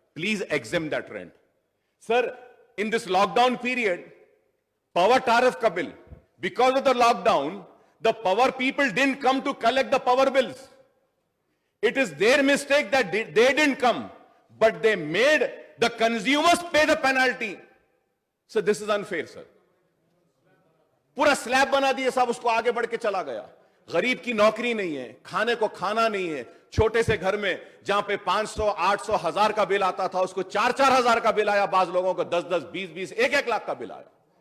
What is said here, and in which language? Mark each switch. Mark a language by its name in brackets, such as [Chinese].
[English] Please exam that rent sir. In this lockdown period power tariff [Hindi] का [English] Bill, because of the lockdown the power people didn't come to collect the power bills. It is their mistake that they didn't come, but they made the consumers pay the penalty. So this is unfair, sir. [Hindi] पूरा slab बना दिया साहब, उसको आगे बढ़ के चला गया। गरीब की नौकरी नहीं है, खाने को खाना नहीं है, छोटे से घर में जहां पे 500, 800, 1000 का बिल आता था उसको 4-4 हजार का बिल आया, बाज लोगों को 10-10, 20-20, 1-1 लाख का बिल आया।